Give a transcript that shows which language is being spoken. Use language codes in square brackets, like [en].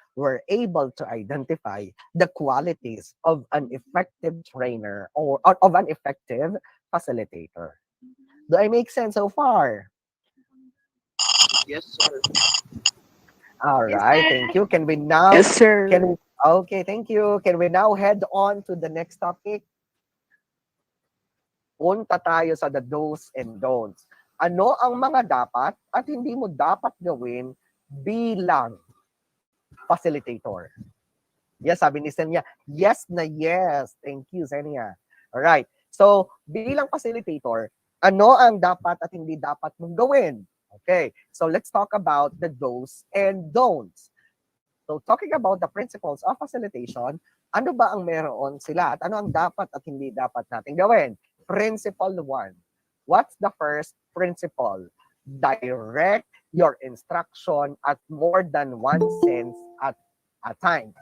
[en] We're able to identify the qualities of an effective trainer or of an effective facilitator. Do I make sense so far? Yes, sir. All Yes, right, sir. thank you. Can we now Yes, sir. okay, thank you. Can we now head on to the next topic? [tl] Punta tayo sa [en] the do's and don'ts. [tl] Ano ang mga dapat at hindi mo dapat gawin bilang facilitator? [en] Yes, [tl] sabi ni [en] Senya. Yes na yes. Thank you, Senya. Alright. [tl] So, bilang facilitator, ano ang dapat at hindi dapat mong gawin? [en] Okay. So, let's talk about the do's and don'ts. So, talking about the principles of facilitation, [tl] ano ba ang meron sila at ano ang dapat at hindi dapat natin gawin? [en] Principle 1. What's the first principle? Direct your instruction at more than one sense at a time.